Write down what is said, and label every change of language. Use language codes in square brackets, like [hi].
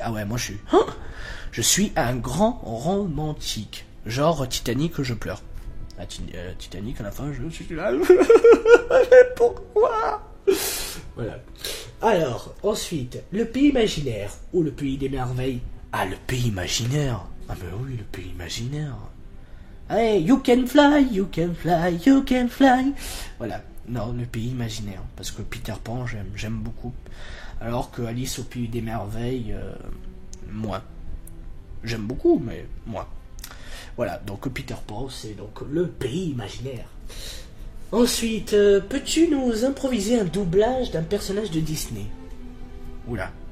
[fr] Ah ouais, moi, je suis un grand romantique. Genre Titanic, je pleure. Titanic, à la fin, je suis là. Mais pourquoi? Voilà. Alors, ensuite, le pays imaginaire ou le pays des merveilles. Le pays imaginaire. Mais oui, le pays imaginaire. [en] Hey, you can fly, you can fly, you can fly. [fr] Voilà. Non, le pays imaginaire. Parce que Peter Pan, j'aime beaucoup. Alors que Alice au pays des merveilles, moins. J'aime beaucoup, mais moins. Voilà, donc Peter Pan, c'est donc le pays imaginaire. Ensuite, peux-tu nous improviser un doublage d'un personnage de Disney? Oula.